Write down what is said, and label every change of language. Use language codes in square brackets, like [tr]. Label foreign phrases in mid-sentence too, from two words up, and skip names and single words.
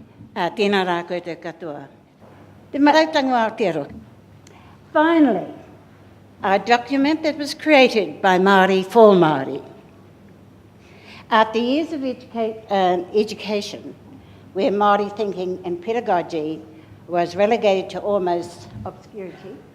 [mi] Tēnā rā koe te katoa. Te marautanga o Aotearoa. [en] Finally, a document that was created by Māori for Māori. After years of education, where Māori thinking and pedagogy was relegated to almost obscurity,